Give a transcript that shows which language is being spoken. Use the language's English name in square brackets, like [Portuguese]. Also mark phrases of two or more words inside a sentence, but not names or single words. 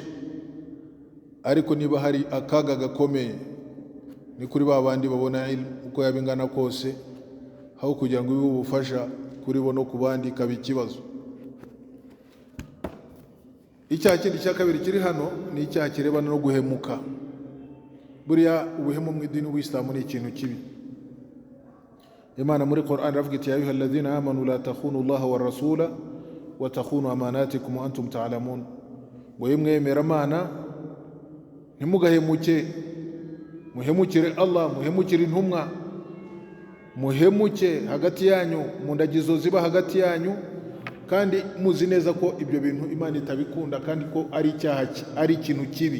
[Kinyarwanda] Ariko niba hari akaga gakomeye, ni kuri ba bandi babona ilmu uko yabingana kose, aho kugira ngo ibe ubufasha kuri bo no ku bandi ikaba ikibazo. Icyaha kindi cya kabiri kiri hano ni icyaha kirebana no guhemuka. Buriya ubuhemu mu idini w'Islamu ni ikintu kibi. Imana muri Qur'an iravuga iti [Arabic] يا أيها الذين آمنوا لا تخونوا الله والرسول وتخونوا أماناتكم وأنتم تعلمون. [Kinyarwanda] Ngo yemwemera Imana ntimugahemuke, muhemukire Allah, muhemukire intumwa, muhemuke hagati yanyu, mu ndagizo ziba hagati yanyu, kandi muzi neza ko ibyo bintu Imana itabikunda, kandi ko ari icyaha, ari ikintu kibi.